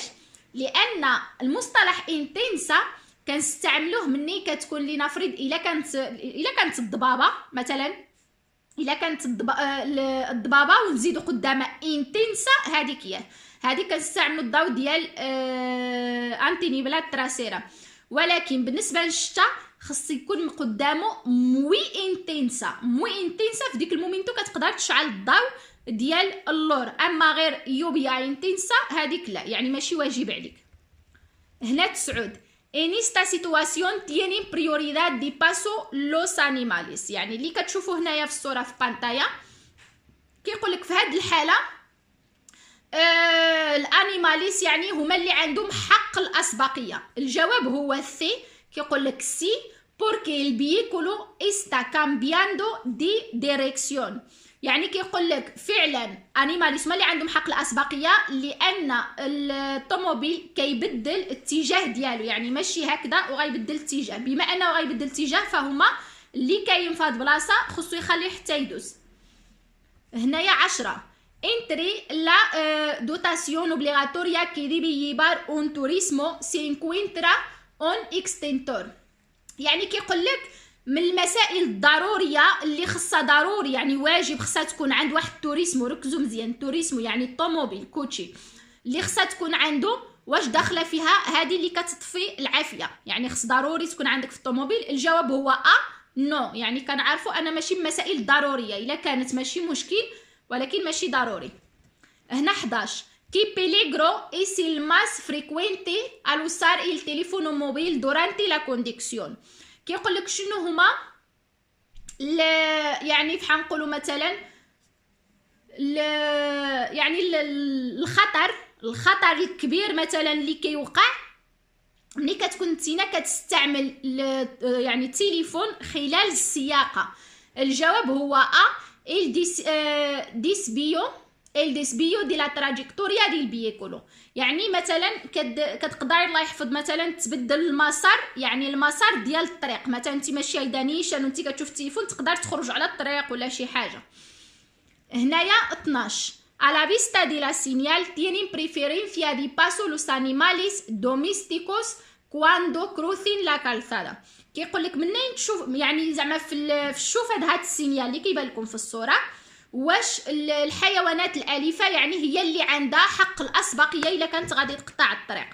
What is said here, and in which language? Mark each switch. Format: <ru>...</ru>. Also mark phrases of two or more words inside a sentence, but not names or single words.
<ar>لان المصطلح انتنسا كنستعملوه مني كتكون لنفرض الا كانت الضبابه مثلا، الا كانت الضبابه ونزيدو قدامها انتنسا، هذيك هي هذه كنستعملوا الضوء ديال</ar> <es>antiniebla trasera.</es> <ar>ولكن بالنسبه للشتا خص يكون قدامه</ar> <es>muy intensa</es> <ar>في ديك المومنتو كتقدر تشعل الضوء ديال اللور، اما غير</ar> <es>lluvia intensa</es> <ar>هذيك لا، يعني ماشي واجب عليك.</ar> <es>هنا 9 en esta situación tienen prioridad de paso los animales،</es> <ar>يعني اللي كتشوفوا هنايا في الصوره في بانطايا كيقول لك في هذه الحاله الانيماليس يعني هما اللي عندهم حق الاسبقيه. الجواب هو سي. كيقول لك سي</ar> <es>porque el vehículo está cambiando de dirección،</es> <ar>يعني كيقول لك فعلا انيماليس هما اللي عندهم حق الاسبقيه لان الطوموبيل كيبدل الاتجاه ديالو، يعني ماشي هكذا وغيبدل الاتجاه، بما انه غيبدل الاتجاه فهما اللي كاين في هاد البلاصه خصو يخليه حتى يدوز.</ar> <es>هنايا 10 entre la dotación obligatoria que debe llevar un turismo se encuentra un extintor،</es> <ar>يعني كيقول لك من المسائل الضروريه اللي خصها ضروري يعني واجب خصها تكون عند واحد التوريسمو. ركزوا مزيان، التوريسمو يعني الطوموبيل كوتشي اللي خصها تكون عنده، واش داخله فيها هذه اللي كتطفي العافيه، يعني خص ضروري تكون عندك في الطوموبيل. الجواب هو نو، يعني كنعرفوا ان ماشي مسائل ضروريه، الا كانت ماشي مشكل ولكن ماشي ضروري.</ar> <es>هنا 11 ¿Qué peligro es el más frecuente al usar el teléfono móvil durante la conducción؟</es> <ar>كيقول لك شنو هما يعني بحال نقولوا مثلا يعني الخطر الكبير مثلا اللي كيوقع ملي كتكون نتينا كتستعمل يعني التليفون خلال السياقه. الجواب هو</ar> <es>il el desvío de la trayectoria del vehículo.</es> <ar>يعني مثلا كتقدر الله يحفظ مثلا تبدل المسار، يعني المسار ديال الطريق، مثلا انت ماشيه لدانيشان وانت كتشوف التليفون تقدر تخرج على الطريق ولا شي حاجه.</ar> <es>هنايا 12 a la vista de la señal tienen preferencia de paso los animales domésticos cuando crucen la calzada.</es> <ar>كيقول لك منين تشوف يعني زعما في الشوف هاد السينيال اللي كيبان لكم في الصوره، واش الحيوانات الاليفه يعني هي اللي عندها حق الاسبقيه الا كانت غادي تقطع الطريق.</ar>